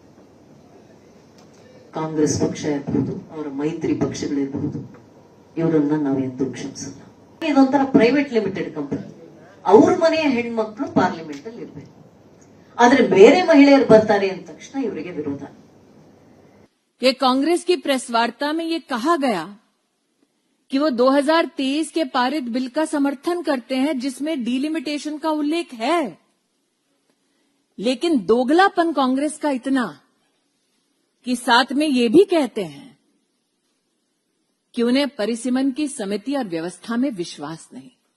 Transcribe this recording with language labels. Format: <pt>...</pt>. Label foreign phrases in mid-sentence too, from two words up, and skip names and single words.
<kn>ಕಾಂಗ್ರೆಸ್ ಪಕ್ಷ ಇರಬಹುದು, ಅವರ ಮೈತ್ರಿ ಪಕ್ಷಗಳಿರಬಹುದು, ಇವರನ್ನ ನಾವು ಎಂದೂ ಕ್ಷಮಿಸಲ್ಲ. ಇದೊಂಥರ</kn> <en>private limited company,</en> <kn>ಅವ್ರ ಮನೆಯ ಹೆಣ್ಮಕ್ಳು ಪಾರ್ಲಿಮೆಂಟ್ ಅಲ್ಲಿ ಇರ್ಬೇಕು. ಆದ್ರೆ ಬೇರೆ ಮಹಿಳೆಯರು ಬರ್ತಾರೆ ಅಂದ ತಕ್ಷಣ ಇವರಿಗೆ ವಿರೋಧ.</kn> <hi>कि कांग्रेस की प्रेस वार्ता में ये कहा गया कि वो 2023 के पारित बिल का समर्थन करते हैं जिसमें डीलिमिटेशन का उल्लेख है, लेकिन दोगलापन कांग्रेस का इतना कि साथ में ये भी कहते हैं कि उन्हें परिसीमन की समिति और व्यवस्था में विश्वास नहीं।</hi>